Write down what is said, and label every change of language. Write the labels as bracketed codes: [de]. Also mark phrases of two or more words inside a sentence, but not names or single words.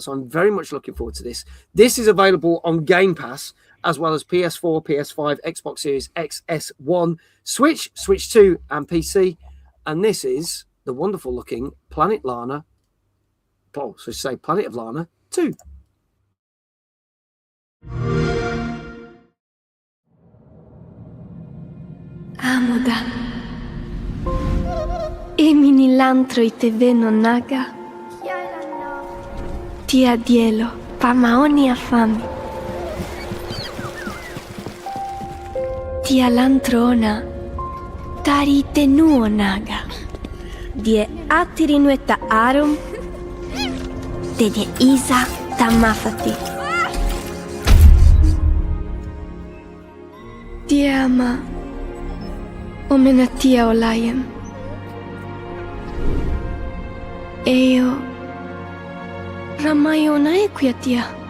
[en] So I'm very much looking forward to this. This is available on Game Pass, as well as PS4, PS5, Xbox Series X, S1, Switch, Switch 2, and PC. And this is the wonderful looking Planet Lana. Oh, so say Planet of Lana 2. Amoda. Emini lantro I teve no naga. Tia dielo, pamaoni afami. Tia lantrona, tari tenuo naga. Die atirinueta arum, te die isa tamafati. Die ama, omenatia olayem. Eo Ramayona equiatia.